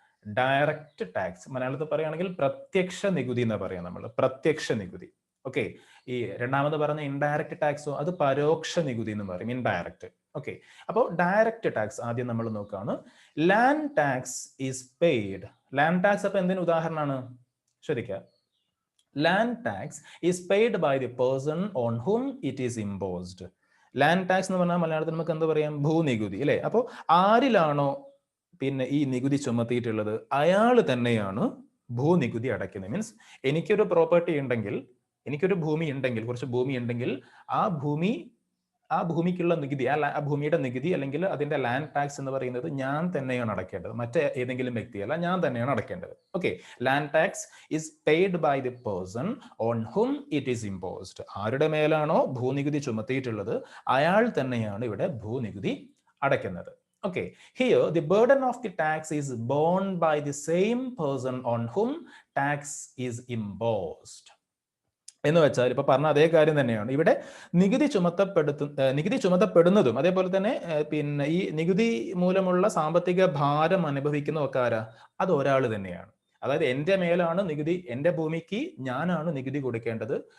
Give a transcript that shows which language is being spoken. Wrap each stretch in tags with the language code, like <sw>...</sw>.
<ml>Direct tax മലയാളത്തിൽ പറയുകയാണെങ്കിൽ പ്രത്യക്ഷ നികുതി എന്ന് പറയാം നമ്മൾ, പ്രത്യക്ഷ നികുതി. ഓക്കെ, ഈ രണ്ടാമത് പറഞ്ഞ ഇൻഡയറക്റ്റ് ടാക്സോ അത് പരോക്ഷ നികുതി എന്ന് പറയും, ഇൻഡയറക്റ്റ്. ഓക്കെ, അപ്പോൾ ഡയറക്റ്റ് ടാക്സ് ആദ്യം നമ്മൾ നോക്കുകയാണ്.</ml> <en>Land tax is paid.</en> <ml>Land tax അപ്പൊ എന്തിന് ഉദാഹരണമാണ്? ശ്രദ്ധിക്കുക.</ml> <en>Land tax is paid by the person on whom it is imposed.</en> <ml>Land tax എന്ന് പറഞ്ഞാൽ മലയാളത്തിൽ നമുക്ക് എന്താ പറയാം? ഭൂനികുതി, അല്ലെ? അപ്പോൾ ആരിലാണോ ഈ നികുതി ചുമത്തിയിട്ടുള്ളത് അയാൾ തന്നെയാണ് ഭൂനികുതി അടയ്ക്കുന്നത്. മീൻസ് എനിക്കൊരു പ്രോപ്പർട്ടി ഉണ്ടെങ്കിൽ, എനിക്കൊരു ഭൂമി ഉണ്ടെങ്കിൽ, കുറച്ച് ഭൂമി ഉണ്ടെങ്കിൽ ആ ഭൂമിക്കുള്ള നികുതി, ആ ഭൂമിയുടെ നികുതി അല്ലെങ്കിൽ അതിന്റെ ലാൻഡ് ടാക്സ് എന്ന് പറയുന്നത് ഞാൻ തന്നെയാണ് അടയ്ക്കേണ്ടത്, മറ്റേ ഏതെങ്കിലും വ്യക്തിയല്ല, ഞാൻ തന്നെയാണ് അടയ്ക്കേണ്ടത്.</ml> <en>Okay, land tax is paid by the person on whom it is imposed.</en> <ml>ആരുടെ മേലാണോ ഭൂനികുതി ചുമത്തിയിട്ടുള്ളത് അയാൾ തന്നെയാണ് ഇവിടെ ഭൂനികുതി അടയ്ക്കുന്നത്.</ml> <en>Okay, here the burden of the tax is borne by the same person on whom tax is imposed.</en> <ml>എന്ന് വെച്ചാൽ ഇപ്പൊ പറഞ്ഞ അതേ കാര്യം തന്നെയാണ് ഇവിടെ നികുതി ചുമത്തപ്പെടുന്നതും അതേപോലെ തന്നെ പിന്നെ ഈ നികുതി മൂലമുള്ള സാമ്പത്തിക ഭാരം അനുഭവിക്കുന്ന ആരാ? അത് ഒരാൾ തന്നെയാണ്. അതായത് എൻ്റെ മേലാണ് നികുതി, എൻ്റെ ഭൂമിക്ക് ഞാനാണ് നികുതി കൊടുക്കേണ്ടത്.</ml>